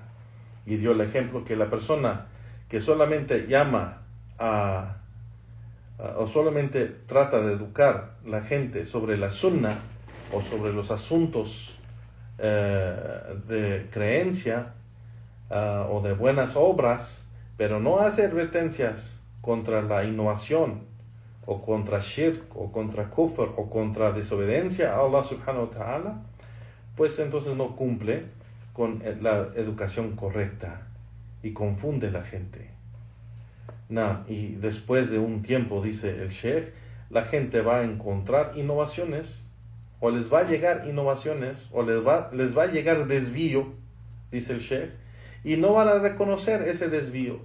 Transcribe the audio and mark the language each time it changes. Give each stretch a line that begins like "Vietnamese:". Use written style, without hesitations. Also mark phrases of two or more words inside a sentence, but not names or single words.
Spanish: Y dio el ejemplo que la persona que solamente llama o solamente trata de educar la gente sobre la sunna o sobre los asuntos de creencia o de buenas obras, pero no hace advertencias contra la innovación o contra shirk o contra kufr o contra desobediencia a Allah
Arabic: سبحانه وتعالى,
Spanish: pues entonces no cumple con la educación correcta y confunde la gente. Y después de un tiempo, dice el sheikh, la gente va a encontrar innovaciones, o les va a llegar innovaciones, o les va a llegar desvío, dice el sheikh, y no van a reconocer ese desvío.